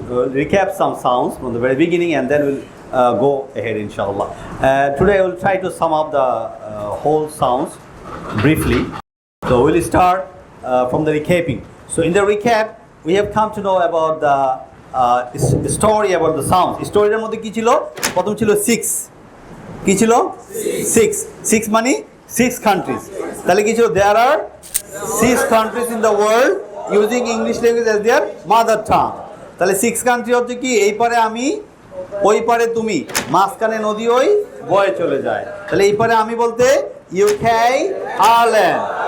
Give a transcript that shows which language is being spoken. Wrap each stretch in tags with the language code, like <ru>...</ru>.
<en>We will recap some sounds from the very beginning, and then we'll go ahead, inshallah. Today I will try to sum up the whole sounds briefly. So we'll start from the recapping. So in the recap, we have come to know about the story about the sounds.</en> <bn>Storyটার মধ্যে কি ছিল? প্রথম ছিল 6. কি ছিল? 6 মানে</bn> <en>6 countries.</en> <bn>তাহলে কি ছিল?</bn> <en>There are 6 countries in the world using English language as their mother tongue.</en> <bn>তাহলে</bn> <en>6 country</en> <bn>হচ্ছে কি? এই পারে আমি, ওই পারে তুমি, মাঝখানে নদী ওই বয়ে চলে যায়। তাহলে এই পারে আমি বলতে UK, Ireland।</bn>